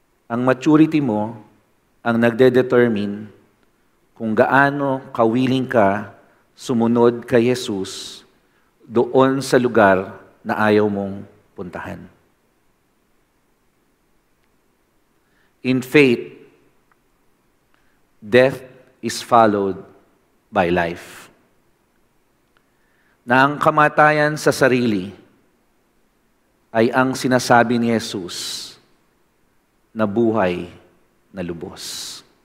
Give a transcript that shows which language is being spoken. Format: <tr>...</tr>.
<tl>Ang maturity mo ang nagde-determine kung gaano kawiling ka sumunod kay Jesus doon sa lugar na ayaw mong puntahan.</tl> <en>In faith, death is followed by life.</en> <tl>Na ang kamatayan sa sarili ay ang sinasabi ni Jesus na buhay na lubos.</tl>